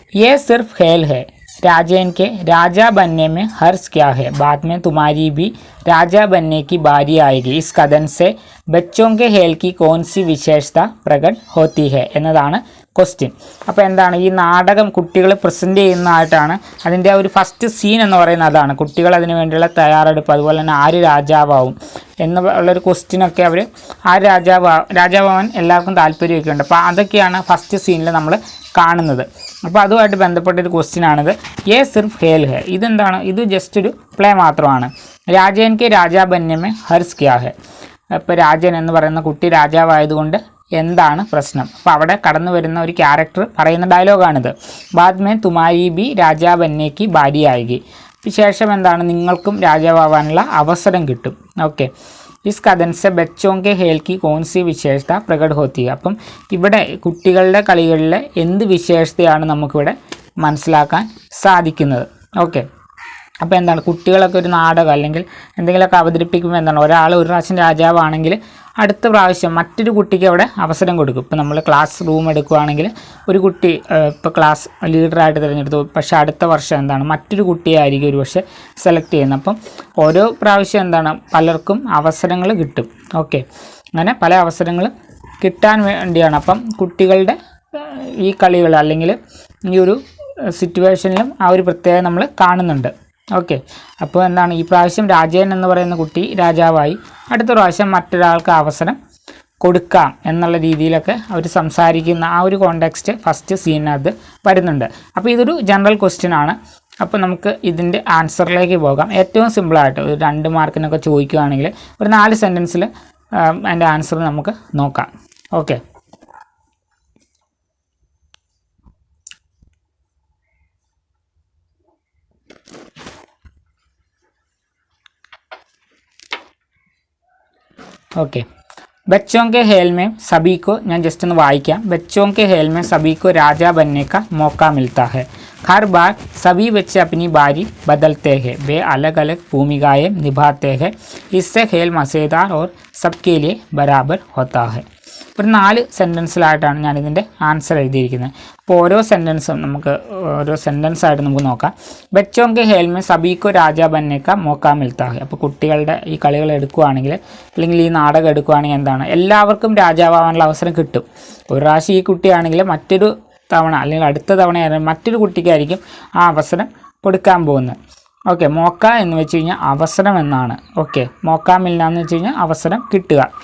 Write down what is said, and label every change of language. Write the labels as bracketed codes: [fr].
[hi] ये सिर्फ खेल है, राजेन के राजा बनने में हर्ष क्या है, बाद में तुम्हारी भी राजा बनने की बारी आएगी, इस कदम से बच्चों के खेल की कौन सी विशेषता प्रकट होती है [ml] എന്നതാണ് ക്വസ്റ്റ്യൻ. അപ്പോൾ എന്താണ് ഈ നാടകം കുട്ടികൾ പ്രസൻറ്റ് ചെയ്യുന്നതായിട്ടാണ് അതിൻ്റെ ഒരു ഫസ്റ്റ് സീൻ എന്ന് പറയുന്നത്. അതാണ് കുട്ടികൾ അതിന് വേണ്ടിയുള്ള തയ്യാറെടുപ്പ്, അതുപോലെ തന്നെ ആര് രാജാവാവും എന്നുള്ളൊരു ക്വസ്റ്റ്യനൊക്കെ അവർ ആര് രാജാവാൻ എല്ലാവർക്കും താല്പര്യമൊക്കെ ഉണ്ട്. അപ്പോൾ അതൊക്കെയാണ് ഫസ്റ്റ് സീനിൽ നമ്മൾ കാണുന്നത്. അപ്പോൾ അതുമായിട്ട് ബന്ധപ്പെട്ടൊരു ക്വസ്റ്റ്യനാണിത്. [hi] യേ സിർഫ് ഖേൽ ഹേ, [ml] ഇതെന്താണ്, ഇത് ജസ്റ്റ് ഒരു പ്ലേ മാത്രമാണ്. [hi] രാജൻ കെ രാജാ ബന്യമേ ഹർസ് ക്യാ ഹേ, [ml] ഇപ്പോൾ രാജൻ എന്ന് പറയുന്ന കുട്ടി രാജാവായതുകൊണ്ട് എന്താണ് പ്രശ്നം. അപ്പോൾ അവിടെ കടന്നു വരുന്ന ഒരു ക്യാരക്ടർ പറയുന്ന ഡയലോഗാണിത്. [hi] ബാദ് മേ തുമാരി ബി രാജാ ബന്നേക്ക് ബാരി ആയി, [ml] ശേഷം എന്താണ് നിങ്ങൾക്കും രാജാവാനുള്ള അവസരം കിട്ടും. [hi] ഓക്കെ, ഇസ് കഥൻ സെ ബച്ചോं के खेल की कौन सी विशेषता प्रकट होती है. [ml] അപ്പം ഇവിടെ കുട്ടികളുടെ കളികളിലെ എന്ത് വിശേഷതയാണ് നമുക്കിവിടെ മനസ്സിലാക്കാൻ സാധിക്കുന്നത്. ഓക്കെ, അപ്പോൾ എന്താണ് കുട്ടികളൊക്കെ ഒരു നാടകം അല്ലെങ്കിൽ എന്തെങ്കിലുമൊക്കെ അവതരിപ്പിക്കുമ്പോൾ എന്താണ് ഒരാൾ ഒരു പ്രാവശ്യം രാജാവാണെങ്കിൽ അടുത്ത പ്രാവശ്യം മറ്റൊരു കുട്ടിക്ക് അവിടെ അവസരം കൊടുക്കും. ഇപ്പോൾ നമ്മൾ ക്ലാസ് റൂം എടുക്കുകയാണെങ്കിൽ ഒരു കുട്ടി ഇപ്പോൾ ക്ലാസ് ലീഡറായിട്ട് തിരഞ്ഞെടുത്തു, പക്ഷേ അടുത്ത വർഷം എന്താണ് മറ്റൊരു കുട്ടിയെ ആയിരിക്കും ഒരു പക്ഷേ സെലക്ട് ചെയ്യുന്നത്. അപ്പം ഓരോ പ്രാവശ്യം എന്താണ് പലർക്കും അവസരങ്ങൾ കിട്ടും. ഓക്കെ, അങ്ങനെ പല അവസരങ്ങളും കിട്ടാൻ വേണ്ടിയാണ്. അപ്പം കുട്ടികളുടെ ഈ കളികൾ അല്ലെങ്കിൽ ഈ ഒരു സിറ്റുവേഷനിലും ആ ഒരു പ്രത്യേകത നമ്മൾ കാണുന്നുണ്ട്. ഓക്കെ, അപ്പോൾ എന്താണ് ഈ പ്രാവശ്യം രാജൻ എന്ന് പറയുന്ന കുട്ടി രാജാവായി, അടുത്ത പ്രാവശ്യം മറ്റൊരാൾക്ക് അവസരം കൊടുക്കാം എന്നുള്ള രീതിയിലൊക്കെ അവർ സംസാരിക്കുന്ന ആ ഒരു കോണ്ടെക്സ്റ്റ് ഫസ്റ്റ് സീനകത്ത് വരുന്നുണ്ട്. അപ്പോൾ ഇതൊരു ജനറൽ ക്വസ്റ്റ്യൻ ആണ്. അപ്പോൾ നമുക്ക് ഇതിൻ്റെ ആൻസറിലേക്ക് പോകാം. ഏറ്റവും സിമ്പിളായിട്ട് ഒരു 2 മാർക്കിനൊക്കെ ചോദിക്കുകയാണെങ്കിൽ ഒരു 4 സെൻറ്റൻസിൽ അതിൻ്റെ ആൻസർ നമുക്ക് നോക്കാം. [hi] ഓക്കെ, ओके, बच्चों के खेल में सभी को [ml] ഞാൻ ജസ്റ്റ് ഒന്ന് വായിക്കാം. [hi] बच्चों के खेल में सभी को राजा बनने का मौका मिलता है, हर बार सभी बच्चे अपनी बारी बदलते हैं, वे अलग अलग भूमिकाएं निभाते हैं, इससे खेल मज़ेदार और सबके लिए बराबर होता है. [ml] ഒരു 4 സെൻറ്റൻസിലായിട്ടാണ് ഞാനിതിൻ്റെ ആൻസർ എഴുതിയിരിക്കുന്നത്. അപ്പോൾ ഓരോ സെൻറ്റൻസും നമുക്ക് ഓരോ സെൻറ്റൻസായിട്ട് നമുക്ക് നോക്കാം. [hi] ബച്ചോं के खेल में सभी को राजा बनने का मौका मिलता है. [ml] അപ്പോൾ കുട്ടികളുടെ ഈ കളികൾ എടുക്കുകയാണെങ്കിൽ അല്ലെങ്കിൽ ഈ നാടകം എടുക്കുകയാണെങ്കിൽ എന്താണ് എല്ലാവർക്കും രാജാവാനുള്ള അവസരം കിട്ടും. ഒരു പ്രാവശ്യം ഈ കുട്ടിയാണെങ്കിൽ മറ്റൊരു തവണ അല്ലെങ്കിൽ അടുത്ത തവണ മറ്റൊരു കുട്ടിക്കായിരിക്കും ആ അവസരം കൊടുക്കാൻ പോകുന്നത്. ഓക്കെ, മോക്ക എന്ന് വെച്ച് കഴിഞ്ഞാൽ അവസരം എന്നാണ്. ഓക്കെ, [hi] മോക്ക മിൽന [ml] എന്ന് വെച്ച് കഴിഞ്ഞാൽ അവസരം കിട്ടുക.